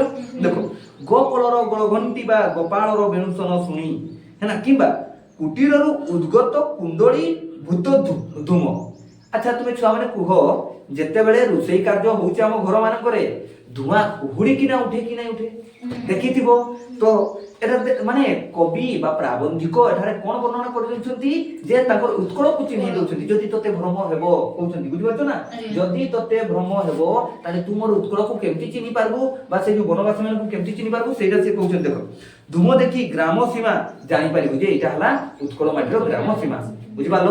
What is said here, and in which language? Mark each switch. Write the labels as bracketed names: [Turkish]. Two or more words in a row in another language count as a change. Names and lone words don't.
[Odia] ଦେଖ ଗୋପଳର ଗଳଘଣ୍ଟି ବା ଗୋପାଳର ବେଣୁସନ ଶୁଣି ହେଲା, କିମ୍ବା କୁଟୀରରୁ ଉଦ୍ଗତ କୁଣ୍ଡଳୀ ଭୂତ ଧୂମ। ଆଚ୍ଛା ତୁମେ ଛୁଆମାନେ କୁହ ଯେତେବେଳେ ରୋଷେଇ କାର୍ଯ୍ୟ ହଉଛି ଆମ ଘର ମାନଙ୍କରେ ଧୂଆଁ କୁହୁଡ଼ିକିନା ଉଠେ କି ନାଇଁ ଉଠେ? ଦେଖିଥିବ ତ ଏଟା ମାନେ କବି ବା ପ୍ରାବନ୍ଧିକ ଏଠାରେ କୋଣ ବର୍ଣ୍ଣନା କରିଦେଉଛନ୍ତି ଯେ ତାଙ୍କର ଉତ୍କଳକୁ ଚିହ୍ନି ଦେଉଛନ୍ତି। ଯଦି ତତେ ଭ୍ରମ ହେବ କହୁଛନ୍ତି, ବୁଝିପାରୁଛ ନା? ଯଦି ତତେ ଭ୍ରମ ହେବ ତାହେଲେ ତୁ ମୋର ଉତ୍କଳକୁ କେମିତି ଚିହ୍ନି ପାରବୁ ବା ସେ ଯୋଉ ବନବାସୀ ମାନଙ୍କୁ କେମିତି ଚିହ୍ନି ପାରବୁ ସେଇଟା ସେ କହୁଛନ୍ତି। ଦେଖ ଧୂମ ଦେଖି ଗ୍ରାମ ସୀମା ଜାଣିପାରିବୁ ଯେ ଏଇଟା ହେଲା ଉତ୍କଳ ମାଟିର ଗ୍ରାମ ସୀମା, ବୁଝିପାରିଲ?